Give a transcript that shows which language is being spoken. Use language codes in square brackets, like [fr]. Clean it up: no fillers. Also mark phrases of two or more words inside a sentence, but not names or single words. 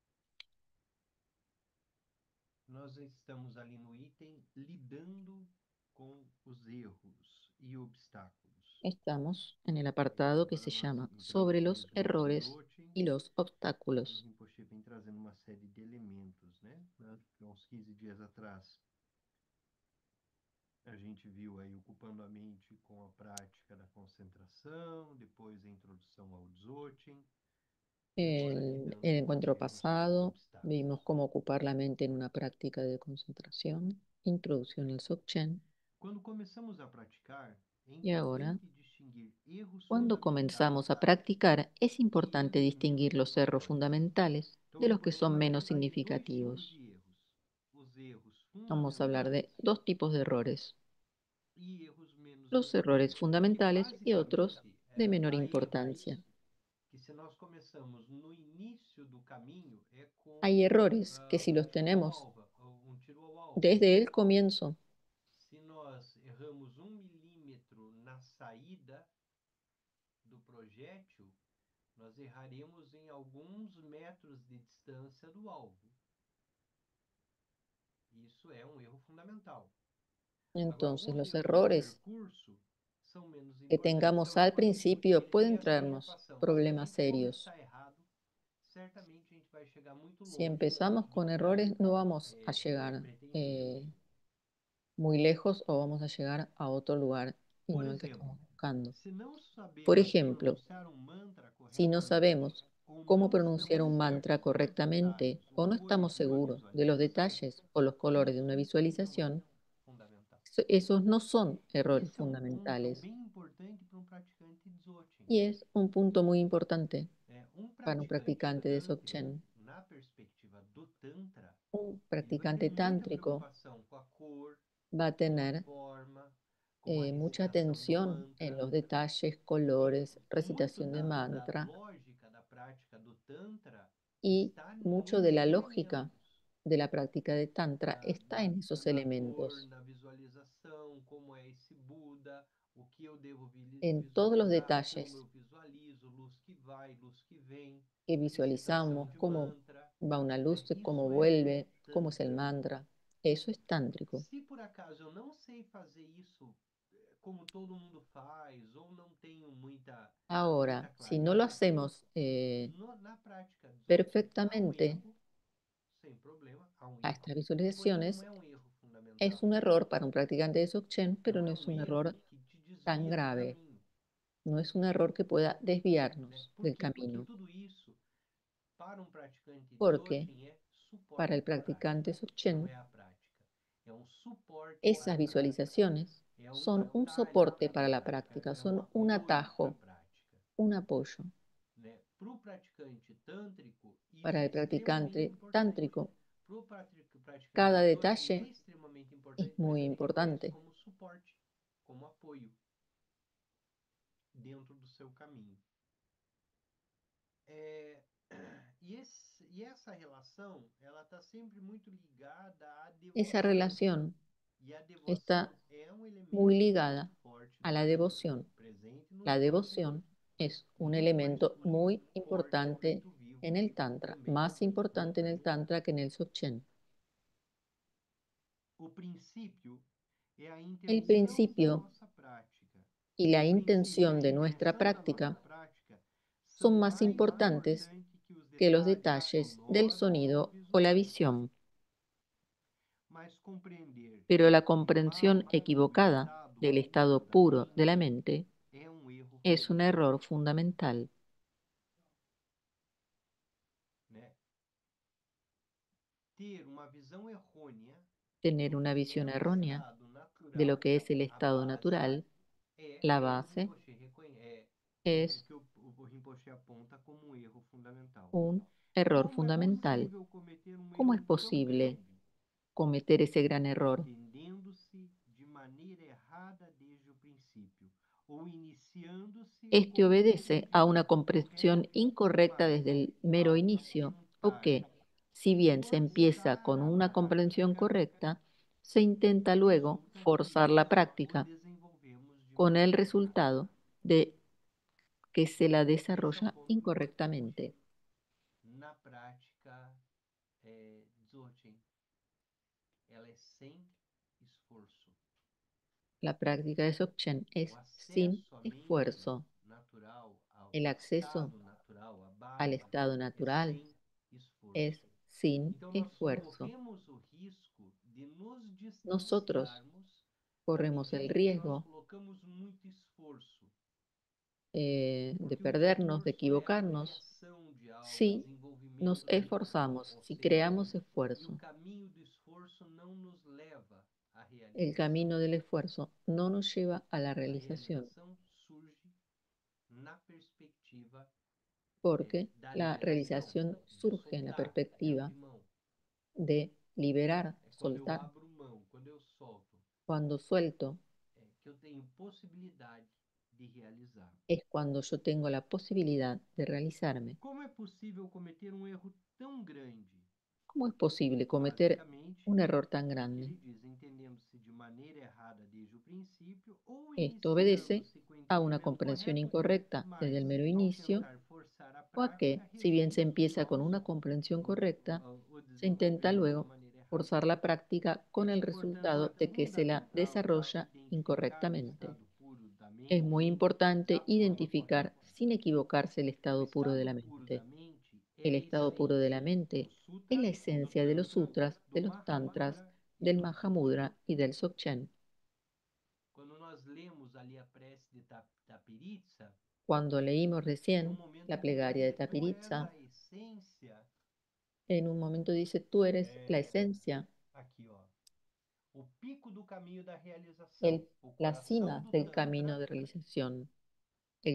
[pt] Nós estamos ali no item lidando com os erros e obstáculos. [es] Estamos en el apartado que [pt] Agora se nós [es] llama Sobre los [pt] introduzimos o [es] errores [pt] Dzogchen [es] y los [pt] e o [es] obstáculos. [pt] Rinpoche vem trazendo uma série de elementos, né? Há uns 15 dias atrás, a gente viu aí ocupando a mente com a prática da concentração, depois a introdução ao Dzogchen, e agora [es] El [pt] lidando com os [es] encuentro [pt] erros e os [es] pasado vimos [pt] obstáculos. [es] cómo ocupar la mente en una práctica de concentración, introducción al Dzogchen, [pt] Quando começamos a praticar, é [es] y ahora, [pt] importante distinguir erros [es] cuando comenzamos a [pt] fundamentais [es] practicar, es [pt] e [es] importante [pt] erros [es] distinguir [pt] menos [es] los errores [pt] importantes. [es] fundamentales [pt] Então, [es] de los que son [pt] a [es] menos [pt] gente vai ter dois tipos [es] significativos. [pt] de erros: os erros [es] Vamos a hablar [pt] fundamentais [es] de dos tipos de errores, [pt] e erros menos [es] los errores [pt] importantes, porque [es] fundamentales y otros [pt] basicamente [es] de menor [pt] há [es] importancia. [pt] erros que, se nós começamos no início do caminho, é [es] Hay [pt] como [es] errores que si [pt] um [es] los [pt] tiro ao [es] tenemos [pt] alvo, [es] desde el comienzo, [pt] Se nós erramos 1 milímetro na saída do projétil, nós erraremos em alguns metros de distância do alvo. Isso é um erro fundamental. Agora, [es] entonces [pt] os [es] los [pt] erros de [es] errores [pt] percurso são menos [es] que [pt] importantes. [es] tengamos [pt] Então, [es] al [pt] quando o Rinpoche [es] principio [pt] ele tem [es] pueden [pt] essa [es] traernos [pt] preocupação, se a [es] problemas [pt] gente [es] serios. [pt] começar errado, certamente a gente vai chegar muito [es] Si [pt] longe [es] empezamos [pt] do [es] con [pt] que a [es] errores, [pt] gente [es] no vamos a llegar [pt] pretendia. [es] muy lejos o vamos a llegar a otro lugar y [pt] Por [es] no al que [pt] exemplo, [es] estamos buscando. [pt] se não [es] Por [pt] sabemos [es] ejemplo, [pt] pronunciar um mantra [es] si no [pt] corretamente, [es] sabemos [pt] ou [es] cómo [pt] não [es] pronunciar [pt] estamos [es] un mantra [pt] certos dos [es] correctamente [pt] detalhes, ou [es] o no [pt] cores [es] estamos [pt] de uma [es] seguros de los [pt] visualização, [es] detalles o los colores de una [pt] isso não é [es] visualización, [pt] fundamental. [es] esos no son errores [pt] Esse é um ponto [es] fundamentales [pt] bem importante para um praticante de Dzogchen. [es] y es un punto muy importante [pt] Um [es] para un [pt] praticante [es] practicante de [pt] tântrico, [es] Dzogchen. [pt] na perspectiva do Tantra, [es] Un [pt] ele vai ter [es] practicante [pt] muita [es] tántrico [pt] preocupação com a cor, [es] va a [pt] com a [es] tener [pt] forma, com a [es] mucha [pt] recitação do [es] atención en [pt] mantra. [es] los detalles, [pt] E [es] colores, [pt] muito [es] recitación de [pt] da [es] mantra [pt] lógica da prática do Tantra [es] y [pt] está [es] mucho de [pt] nesses [es] la lógica [pt] elementos, [es] de la práctica de Tantra está en esos [pt] na cor, [es] elementos, [pt] na visualização, como é esse Buda, o que eu devo [es] en todos los [pt] visualizar, como [es] detalles [pt] eu visualizo, luz que vai, luz que vem, [es] que [pt] recitação [es] visualizamos, [pt] de [es] cómo [pt] mantra. [es] va una luz, cómo [pt] Isso é [es] vuelve, cómo es el [pt] Tantra. [es] mantra. Eso es tántrico. [pt] Se por acaso eu não sei fazer isso como todo mundo faz, ou não tenho [es] Ahora, [pt] muita [es] si no lo [pt] clareza, [es] hacemos [pt] na prática Dzogchen há um [es] perfectamente [pt] erro, sem problema, há um [es] a [pt] erro, [es] estas [pt] porém não [es] visualizaciones, [pt] é um erro [es] es [pt] fundamental. [es] un error para un practicante de Dzogchen, pero [pt] Não [es] no [pt] é [es] es [pt] um [es] un [pt] erro [es] error [pt] que te [es] tan [pt] desvia do [es] grave, [pt] caminho. [es] no es un error que pueda [pt] Né? [es] desviarnos [pt] Por [es] del [pt] quê? Porque [es] camino, [pt] tudo isso, para um praticante [es] porque [pt] Dzogchen, é [es] para el [pt] suporte à [es] practicante [pt] prática, não [es] Dzogchen, [pt] é a prática. É um suporte para [es] esas [pt] a prática. [es] visualizaciones [pt] É um [es] son un [pt] atalho [es] soporte [pt] para a [es] para la [pt] prática, [es] práctica, [pt] é um [es] son un [pt] apoio para a [es] atajo, [pt] prática. [es] un apoyo. [pt] Né? Para o praticante tântrico, [es] Para [pt] isso é [es] el [pt] extremamente [es] practicante [pt] importante. [es] tántrico, [pt] Para o praticante [es] cada [pt] Dzogchen é [es] detalle [pt] extremamente [es] es [pt] importante, mas [es] muy [pt] ele tem que ter isso [es] importante. [pt] como suporte, como apoio dentro do seu caminho. É, e essa relação, ela está sempre muito ligada à [es] Esa [pt] devoção. [es] relación [pt] E a [es] está [pt] devoção é um [es] muy [pt] elemento muito [es] ligada [pt] forte [es] a [pt] no [es] la [pt] Tantra, [es] devoción. [pt] presente no [es] La [pt] Dzogchen, [es] devoción [pt] mas [es] es un [pt] muito mais [es] elemento muy [pt] forte, [es] importante [pt] muito [es] en [pt] vivo [es] el Tantra, [pt] também [es] más [pt] no [es] importante en el [pt] Tantra. [es] Tantra que en el Dzogchen. [pt] O princípio é a [es] El [pt] intenção da [es] principio [pt] nossa prática. [es] y [pt] O [es] la [pt] princípio e [es] intención [pt] a [es] de nuestra [pt] intenção da nossa [es] práctica [pt] prática são [es] son más [pt] mais [es] importantes [pt] importantes que os [es] que los [pt] detalhes [es] detalles del [pt] sonoros ou [es] sonido o la [pt] visuais. [es] visión. [pt] Mas compreender [es] Pero la [pt] que para [es] comprensión [pt] o [es] equivocada [pt] estado [es] del [pt] puro [es] estado [pt] da [es] puro de la [pt] mente [es] mente [pt] é um erro [es] es un [pt] fundamental. [es] error fundamental. [pt] Né? Ter uma visão errônea [es] Tener [pt] do [es] una [pt] que é [es] visión [pt] o [es] errónea [pt] estado [es] de lo [pt] natural, [es] que es el [pt] a [es] estado [pt] base, [es] natural, [pt] é [es] la [pt] o que o [es] base, [pt] Rinpoche o [es] es [pt] que o Rinpoche aponta como um erro fundamental. [es] un error [pt] Como é [es] fundamental. [pt] possível cometer um [es] ¿Cómo es [pt] erro tão [es] posible [pt] grande, [es] cometer ese gran error? [pt] entendendo-se de maneira errada desde o princípio, ou iniciando-se [es] Este [pt] com um [es] obedece a una [pt] entendimento [es] comprensión [pt] correto, [es] incorrecta [pt] mas [es] desde el mero [pt] ao [es] inicio, o [pt] tentar [es] que, si bien se empieza [pt] forçar [es] con [pt] a [es] una comprensión [pt] prática, [es] correcta, se intenta luego [pt] resulta que [es] forzar la [pt] nós o [es] práctica [pt] desenvolvemos de [es] con el [pt] maneira [es] resultado [pt] errada. [es] de que se la [pt] Esse é o [es] desarrolla [pt] ponto importante [es] incorrectamente. [pt] na prática Dzogchen. Ela é sem esforço. [es] La práctica de Dzogchen [pt] O [es] es sin [pt] acesso à mente [es] esfuerzo. [pt] natural, ao [es] El acceso [pt] estado natural, à [es] al [pt] base [es] estado [pt] natural, é [es] natural [pt] sem [es] es [pt] esforço. [es] sin [pt] Então, nós [es] esfuerzo. [pt] corremos o risco de nos [es] Nosotros [pt] distanciarmos à [es] corremos el [pt] medida que nós [es] riesgo [pt] colocamos muito esforço, [es] de [pt] porque o [es] perdernos, de [pt] esforço é a [es] equivocarnos, [pt] criação de algo, [es] si nos [pt] desenvolvimento daquilo. [es] esforzamos, [pt] Ou [es] si [pt] seja, [es] creamos [pt] e o [es] esfuerzo. [pt] caminho do esforço não nos leva à [es] El [pt] realização. [es] camino del esfuerzo no nos lleva a la [pt] A [es] realización, [pt] realização surge na perspectiva [es] porque [pt] da [es] la [pt] liberação, [es] realización [pt] de [es] surge en la [pt] soltar, de [es] perspectiva [pt] abrir mão. [es] de liberar, [pt] É quando eu [es] soltar. [pt] abro mão, quando eu solto, [es] Cuando suelto [pt] que eu tenho possibilidade de realizar. [es] es cuando yo tengo la posibilidad de realizarme. [pt] Como é possível cometer um erro tão grande? [es] ¿Cómo es posible cometer [pt] Basicamente, [es] un error tan grande? [pt] ele diz: entendendo-se de maneira errada desde o princípio ou [es] Esto obedece [pt] iniciando-se com o [es] a una [pt] entendimento [es] comprensión [pt] correto, [es] incorrecta desde [pt] mas [es] el mero [pt] ao [es] inicio [pt] tentar forçar a [es] o a que, [pt] prática, [es] si bien se [pt] resulta que [es] empieza con [pt] nós [es] una comprensión correcta, [pt] o [es] se intenta [pt] desenvolvemos da [es] luego [pt] maneira errada. [es] forzar la práctica con [pt] É, [es] el [pt] portanto, [es] resultado de que se la [pt] fundamental [es] desarrolla [pt] identificar o [es] incorrectamente. [pt] estado puro da [es] Es [pt] mente [es] muy importante [pt] da forma [es] identificar [pt] correta. [es] sin equivocarse el [pt] O [es] estado puro de [pt] estado [es] la [pt] puro da [es] mente. [pt] mente é [es] El [pt] a [es] estado puro de la [pt] essência do [es] mente es [pt] Sutra, [es] la [pt] do [es] esencia de los [pt] Tantra, [es] sutras, [pt] do [es] de los tantras, [pt] Mahamudra e [es] del [pt] do Dzogchen. [es] Mahamudra y del Dzogchen. [pt] Quando nós lemos ali a prece de Tapiritsa, [es] Cuando leímos [pt] em um [es] recién [pt] momento [es] la [pt] ele vai [es] plegaria de [pt] dizer: Tu és [es] Tapiritsa, [pt] a essência. [es] en un momento dice, tú eres la [pt] É, [es] esencia, [pt] aqui, ó. O pico do caminho da realização, [es] el, [pt] o [es] la [pt] coração [es] cima [pt] do [es] del camino [pt] Tantra. [es] de realización, el